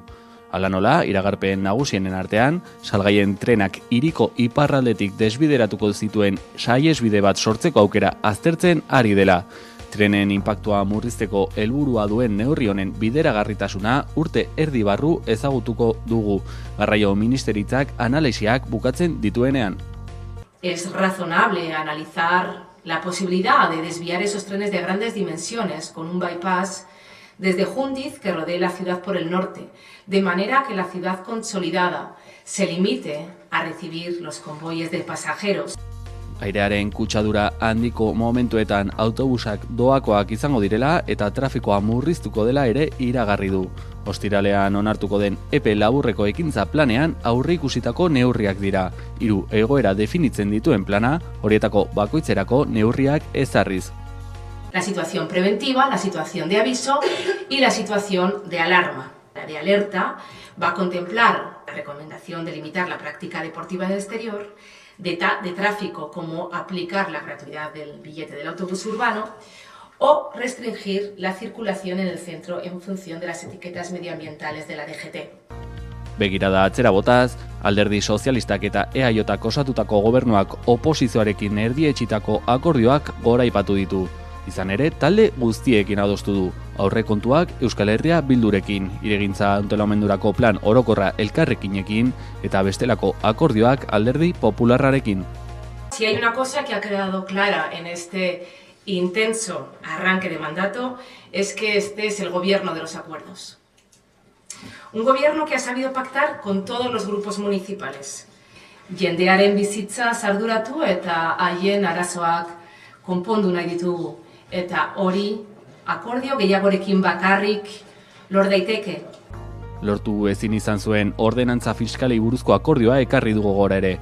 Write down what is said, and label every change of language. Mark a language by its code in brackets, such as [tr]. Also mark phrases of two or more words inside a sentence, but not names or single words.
[eu] Hala nola, iragarpen nagusienen artean, salgaien trenak hiriko iparraldetik desbideratuko zituen saihesbide bat sortzeko aukera aztertzen ari dela. Trenen inpaktua murrizteko helburua duen neurri honen bideragarritasuna urte erdi barru ezagutuko dugu. Garraio Ministeritzak analisiak bukatzen dituenean. [es] Es razonable analizar la posibilidad de desviar esos trenes de grandes dimensiones con un bypass desde Jundiz que rodee la ciudad por el norte, de manera que la ciudad consolidada se limite a recibir los convoyes de pasajeros. [eu] Airearen kutsadura handiko momentuetan autobusak doakoak izango direla eta trafikoa murriztuko dela ere iragarri du. Ostiralean onartuko den epe laburreko ekintza planean aurreikusitako neurriak dira. 3 egoera definitzen dituen plana, horietako bakoitzerako neurriak ezarriz. [es] La situación preventiva, la situación de aviso y la situación de alarma. La de alerta va a contemplar la recomendación de limitar la práctica deportiva en el exterior, de tráfico como aplicar la gratuidad del billete del autobús urbano o restringir la circulación en el centro en función de las etiquetas medioambientales de la DGT. [eu] Begirada atzera botaz, Alderdi Sozialistak eta EAJak osatutako gobernuak oposizioarekin erdietsitako akordioak goraipatu ditu. Izan ere, talde guztiekin adostu du. Aurrekontuak Euskal Herria Bildurekin, iregintza antolamenturako plan orokorra elkarrekinekin eta bestelako akordioak Alderdi Popularrarekin. [es] Si hay una cosa que ha quedado clara en este intenso arranque de mandato es que este es el gobierno de los acuerdos. Un gobierno que ha sabido pactar con todos los grupos municipales. [eu] Jendearen bizitza arduratu eta haien arazoak konpondu nahi ditugu. Eta hori akordio gehiagorekin bakarrik lor daiteke. Lortu ezin izan zuen ordenantza fiskalei buruzko akordioa ekarri dugu gora ere.